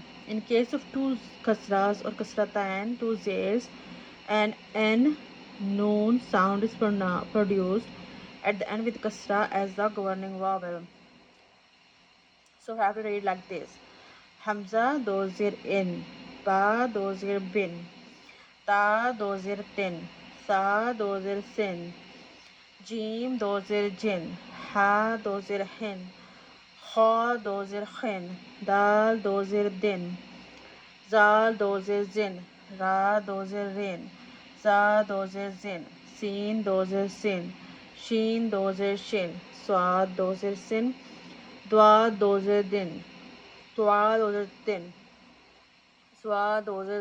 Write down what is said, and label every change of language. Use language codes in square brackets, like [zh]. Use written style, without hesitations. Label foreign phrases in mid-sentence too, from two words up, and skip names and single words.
[en] In case of two kasras or kasratan, two zairs, and n noon sound is produced at the end with kasra as the governing vowel. So we have to read like this: [ur] ہمزہ دو زیر اِن، با دو زیر بِن، تا دو زیر تِن، ثا دو زیر ثِن، جیم دو زیر جِن، حا دو زیر حِن, خا دو زیر خن دال دو زیر دن زال دو زیر زن را دو زیر رین زا دو زیر زن سین دو زیر سین شین دو زیر شین سواد دو زیر سن دوا دو زیر دن دوا دو زیر دن سوا دو زیر